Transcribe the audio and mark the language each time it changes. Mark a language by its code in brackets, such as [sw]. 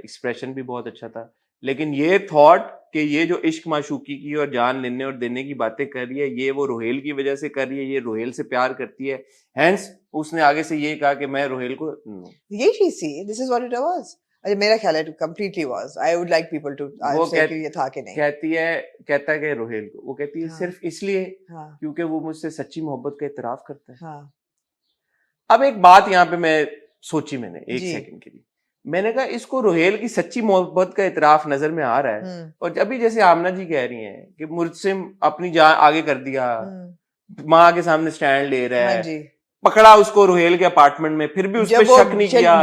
[hi] Expression भी बहुत अच्छा था, लेकिन ये थॉट कि ये जो इश्क माशूकी की और जान लेने और देने की बातें कर रही है, ये वो रोहेल की वजह से कर रही है, ये रोहेल से प्यार करती है, हेंस उसने आगे से ये कहा कि मैं रोहेल को, यही चीज थी, [en] This is what it was. [hi] अरे मेरा ख्याल है [en] it completely was. I would like people to say [hi] कि ये था कि नहीं. कहता है कि रोहेल को, वो कहती है सिर्फ इसलिए क्योंकि वो मुझसे सच्ची मोहब्बत का इतराफ करता है. अब एक बात यहाँ पे मैं सोची मैंने एक सेकंड के लिए, मैंने कहा इसको रोहेल की सच्ची मोहब्बत का इतराफ नजर में आ रहा है, और अभी जैसे आमना जी कह रही हैं कि मुर्सिम अपनी जान आगे कर दिया, माँ के सामने स्टैंड ले रहा है, पकड़ा उसको रोहेल के अपार्टमेंट में, फिर भी उस पर शक नहीं किया,